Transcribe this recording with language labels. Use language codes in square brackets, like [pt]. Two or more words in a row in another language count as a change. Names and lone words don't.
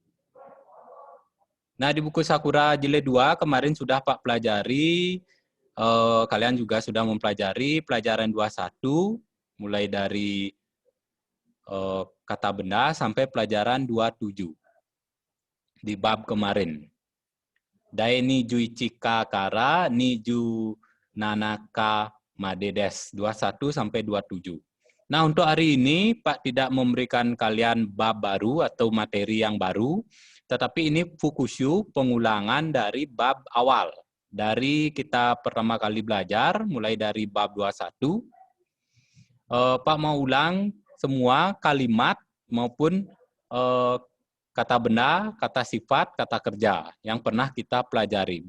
[id] Nah, di buku Sakura jilid 2 kemarin sudah Pak pelajari, kalian juga sudah mempelajari pelajaran 21 mulai dari kata benda sampai pelajaran 27 di bab kemarin. [ja] 第二十一課から二十七課までです 21 sampai 27. [id] Nah, untuk hari ini Pak tidak memberikan kalian bab baru atau materi yang baru, tetapi ini fukushu, pengulangan dari bab awal. Dari kita pertama kali belajar, mulai dari bab 21, Pak mau ulang semua kalimat maupun kata benda, kata sifat, kata kerja yang pernah kita pelajari.